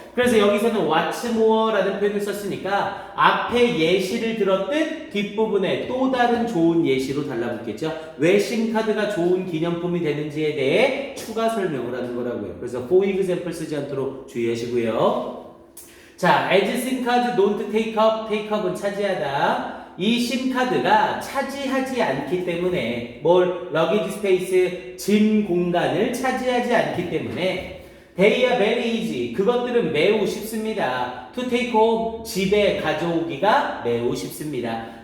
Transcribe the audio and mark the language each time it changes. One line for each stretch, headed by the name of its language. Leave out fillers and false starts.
Korean: 그래서 여기서는
English: what's more
Korean: 라는 표현을 썼으니까 앞에 예시를 들었듯 뒷부분에 또 다른 좋은 예시로 달라붙겠죠. 왜 심카드가 좋은 기념품이 되는지에 대해 추가 설명을 하는 거라고요. 그래서 for example 쓰지 않도록 주의하시고요.
English: 자, as simcards don't take up,
Korean: take up은 차지하다. 이 심카드가 차지하지 않기 때문에
English: luggage space,
Korean: 짐 공간을 차지하지 않기 때문에
English: they are very easy.
Korean: 그것들은 매우 쉽습니다.
English: to take home,
Korean: 집에 가져오기가 매우 쉽습니다.